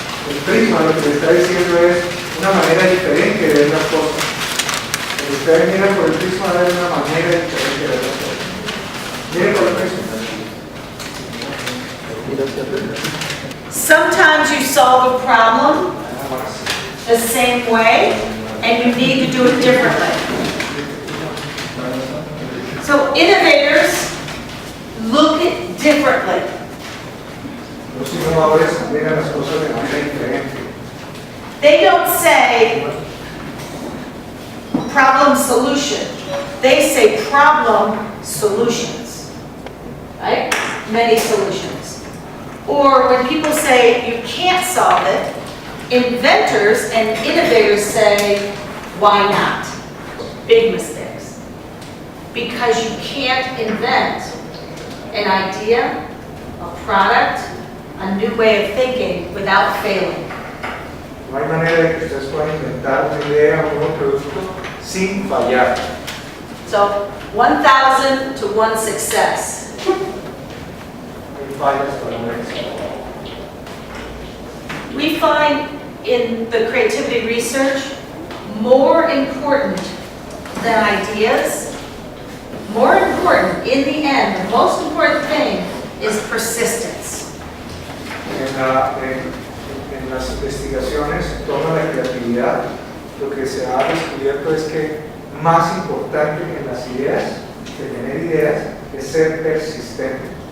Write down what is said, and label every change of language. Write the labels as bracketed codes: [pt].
[es] El prisma lo que le está diciendo es una manera diferente de ver las cosas. Cuando ustedes miran por el prisma, ven una manera diferente de ver las cosas. Miren por el prisma. [en] Sometimes you solve a problem the same way, and you need to do it differently. So innovators look at differently. [es] Los innovadores miran las cosas de manera diferente. [en] They don't say problem solution. They say problem solutions. Right? Many solutions. Or when people say you can't solve it, inventors and innovators say, why not? Big mistakes. Because you can't invent an idea, a product, a new way of thinking without failing. [es] No hay manera de que ustedes puedan inventar una idea o un nuevo producto sin fallar. [en] So 1,000 to 1 success. [es] Hay fallas para un éxito. [en] We find in the creativity research more important than ideas, more important in the end, the most important thing is persistence. [es] En las investigaciones en torno a la creatividad, lo que se ha descubierto es que más importante que las ideas, que tener ideas, es ser persistente.